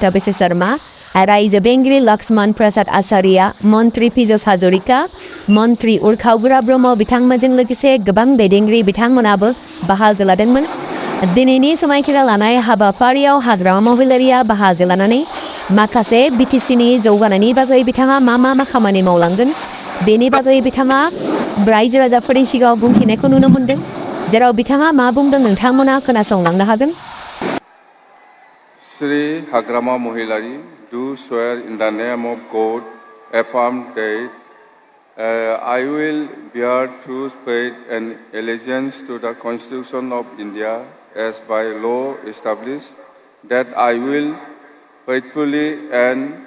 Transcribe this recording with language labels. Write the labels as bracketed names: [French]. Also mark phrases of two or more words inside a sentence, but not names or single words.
[Bodo] बिश्व शर्मा रायजो बेंगिरि लक्ष्मण प्रसाद आचार्या मन्त्रि पीयूष हाजरिका मन्त्रि उर्खावगुरा ब्रह्म बिथांमोनजों लोगोसे गोबां दैदेनगिरि बिथांमोनाबो बाहागो लादोंमोन दिनैनि समायखिरा लानाय हाबाफारियाव हाग्रामा महिलारिया बाहागो लानानै माखासे बिटिसिनि जौगानायनि बागै बिथाङा मा खामानि मावलांगोन बेनि बागै बिथाङा रायजो राजाफोरनि सिगाङाव बुंथिनायखौ नुनो मोनदों जेराव बिथाङा मा बुंदों नोंथांमोना खोनासंलांनो हागोन [English] Sri Hagrama Mahilary do swear in the name of God, affirm that I will bear true faith and allegiance to the Constitution of India as by law established, that I will faithfully and